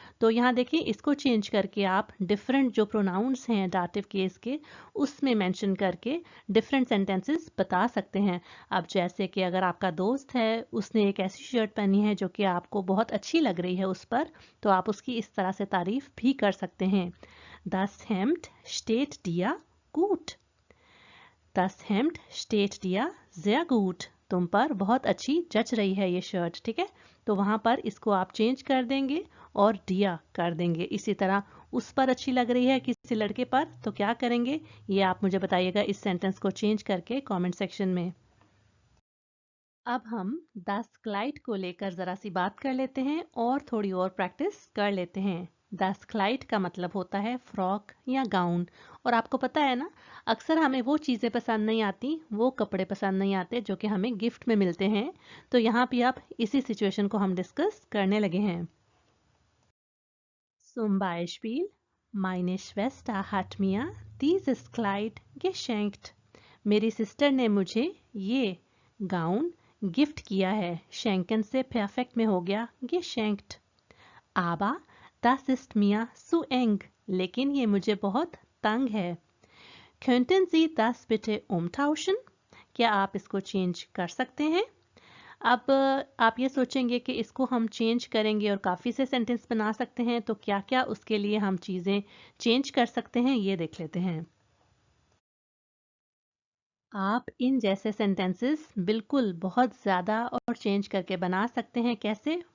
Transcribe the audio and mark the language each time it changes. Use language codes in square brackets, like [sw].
[hi] तो यहाँ देखिए, इसको चेंज करके आप डिफरेंट जो प्रोनाउंस हैं डाटिव केस के, उसमें मेंशन करके डिफरेंट सेंटेंसेस बता सकते हैं। अब जैसे कि अगर आपका दोस्त है, उसने एक ऐसी शर्ट पहनी है जो कि आपको बहुत अच्छी लग रही है उस पर, तो आप उसकी इस तरह से तारीफ भी कर सकते हैं। [de] Das Hemd steht dir gut, Das Hemd steht dir sehr gut, [hi] तुम पर बहुत अच्छी जच रही है ये शर्ट। ठीक है, तो वहां पर इसको आप चेंज कर देंगे और दिया कर देंगे। इसी तरह उस पर अच्छी लग रही है किसी लड़के पर, तो क्या करेंगे ये आप मुझे बताइएगा इस सेंटेंस को चेंज करके कमेंट सेक्शन में। अब हम [de] Das Kleid [hi] को लेकर जरा सी बात कर लेते हैं और थोड़ी और प्रैक्टिस कर लेते हैं। [de] Das Kleid [hi] का मतलब होता है फ्रॉक या गाउन। और आपको पता है ना, अक्सर हमें वो चीज़ें पसंद नहीं आती, वो कपड़े पसंद नहीं आते जो कि हमें गिफ्ट में मिलते हैं। तो यहाँ भी आप इसी सिचुएशन को हम डिस्कस करने लगे हैं। [de] Zum Beispiel, meine Schwester hat mir dieses Kleid geschenkt. [hi] मेरी सिस्टर ने मुझे ये गाउन गिफ्ट किया है। schenken से perfect में हो गया geschenkt। [de] Aber das ist mir zu eng, [hi] लेकिन ये मुझे बहुत तंग है। [de] Könnten Sie das bitte umtauschen? [hi] क्या आप इसको चेंज कर सकते हैं? अब आप ये सोचेंगे कि इसको हम चेंज करेंगे और काफ़ी से सेंटेंस बना सकते हैं, तो क्या-क्या उसके लिए हम चीज़ें चेंज कर सकते हैं, ये देख लेते हैं। आप इन जैसे सेंटेंसेस बिल्कुल बहुत ज़्यादा और चेंज करके बना सकते हैं। कैसे?